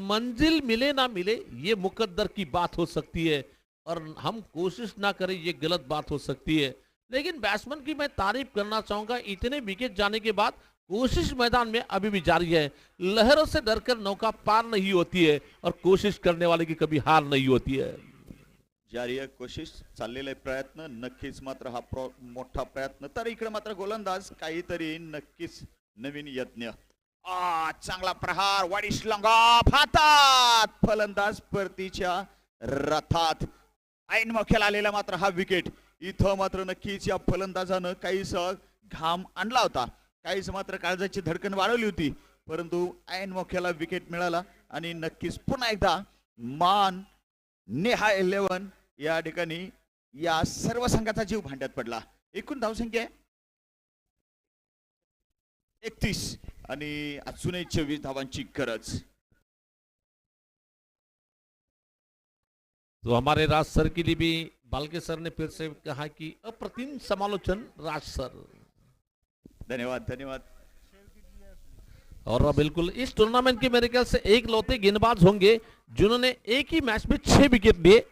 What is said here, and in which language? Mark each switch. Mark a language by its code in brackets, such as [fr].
[hi] मंजिल मिले ना मिले ये मुकद्दर की बात हो सकती है, और हम कोशिश ना करें ये गलत बात हो सकती है. लेकिन बैट्समैन की मैं तारीफ करना चाहूंगा, इतने विकेट जाने के बाद कोशिश मैदान में अभी भी जारी है. लहरों से डरकर नौका पार नहीं होती है, और कोशिश करने वाले की कभी हार नहीं होती है. [mr] जारी आहे कोशिश, चाललेले प्रयत्न, नक्कीच मात्र हा मोठा प्रयत्न. तर इकडे मात्र गोलंदाज काहीतरी नक्कीच नवीन यज्ञ. चांगला प्रहार, वाडिश लंगा हातात, फलंदाज परतीच्या रथात. ऐन मोक्याला आलेला मात्र हा विकेट. इथं मात्र नक्कीच या फलंदाजानं काहीस घाम आणला होता, काहीच मात्र काळजाची धडकन वाढवली होती, परंतु ऐन मोक्याला विकेट मिळाला आणि नक्कीच पुन्हा एकदा मान नेहा 11 या ठिकाणी या सर्व संघाचा जीव भांड्यात पडला. एकूण धावसंख्या 31 आणि अजूनही 24 धावांची गरज. [hi] तो हमारे राज सर के लिए भी बालके सर ने फिर से कहा कि अप्रतिम समालोचन राज सर. धन्यवाद, धन्यवाद. और बिल्कुल इस टूर्नामेंट के मेरे ख्याल से एक लौते गेंदबाज होंगे जिन्होंने एक ही मैच में 6 विकेट लिए.